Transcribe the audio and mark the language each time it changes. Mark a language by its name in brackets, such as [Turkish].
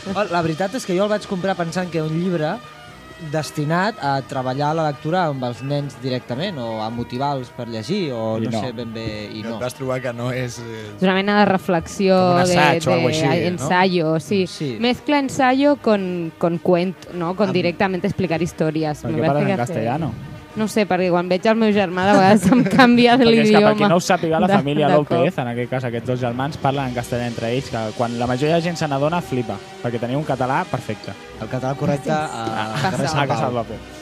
[Catalan] La veritat és que jo el vaig comprar pensant que un llibre destinat a treballar la lectura amb els nens directament o a motivar-los per llegir o no sé ben bé i no. I et vas trobar que no és... És una mena de reflexió, d'ensayo, no? Sí. Sí. [Spanish] Mezcla ensayo con cuento, no? [Catalan] Con directament explicar històries. Per què parlen en castellano? No sé, perquè quan veig el meu germà de vegades em canvia l'idioma. Perquè no ho sàpiga la família López, en aquest cas aquests dos germans parlen en castellà entre ells, que quan la majoria de gent se n'adona flipa, perquè teniu un català perfecte. El català correcte a casa López.